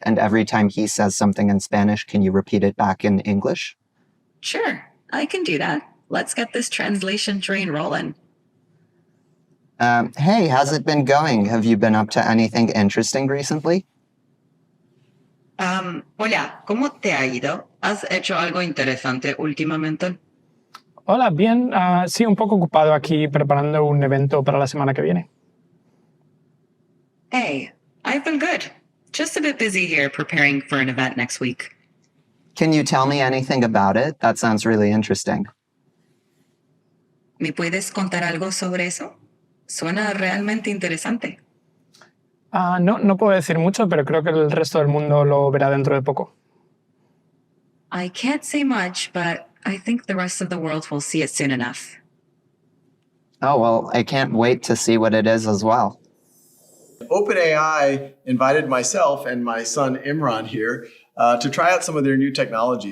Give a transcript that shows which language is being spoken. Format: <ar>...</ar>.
<en>And every time he says something in Spanish, can you repeat it back in English? Sure, I can do that. Let's get this translation train rolling. Hey, how's it been going? Have you been up to anything interesting recently?</en> <es>Hola, ¿cómo te ha ido? ¿Has hecho algo interesante últimamente? Hola, bien. Sí, un poco ocupado aquí preparando un evento para la semana que viene.</es> <en>Hey, I've been good. Just a bit busy here preparing for an event next week. Can you tell me anything about it? That sounds really interesting.</en> <es>¿Me puedes contar algo sobre eso? Suena realmente interesante. No puedo decir mucho, pero creo que el resto del mundo lo verá dentro de poco.</es> <en>I can't say much, but I think the rest of the world will see it soon enough. Oh, well, I can't wait to see what it is as well. OpenAI invited myself and my son Imran here to try out some of their new technology.</en>